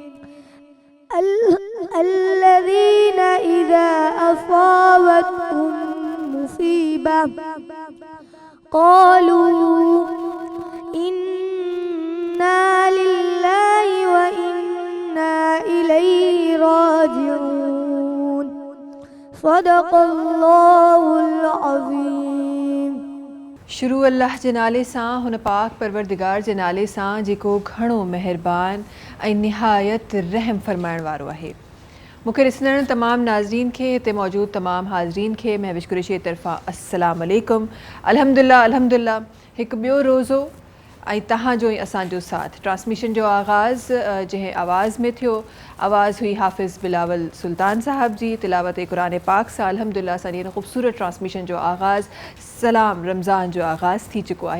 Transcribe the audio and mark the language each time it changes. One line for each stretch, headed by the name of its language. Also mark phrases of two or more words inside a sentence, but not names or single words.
Arabic: الذين إذا أصابتهم مصيبة قالوا إنا لله وإنا إليه راجعون صدق الله العظيم.
Sindhi: शुरू अल्लाह जे नाले सां, हुन पाक परवरदिगार जे नाले सां जेको घणो महिरबान ऐं निहायत रहम फरमाइण वारो आहे. मूंखे ॾिसंदड़ तमामु नाज़रीन खे, हिते मौजूदु तमामु हाज़रीन खे महविश कुरैशी जी तरफ़ां
Arabic: السلام عليكم.
Sindhi: अल्हम्दुलिल्लाह हिकु ॿियो रोज़ो ऐं तव्हांजो ऐं असांजो साथ. ट्रांसमिशन जो आगाज़ जंहिं आवाज़ में थियो, आवाज़ हुई हाफ़िज़ बिलावल सुल्तान साहब जी तिलावत क़ुरान पाक सां. अल्हम्दुलिल्लाह असांजी हिन ख़ूबसूरत ट्रांसमिशन जो आगाज़ सलाम रमज़ान जो आगाज़ थी चुको आहे.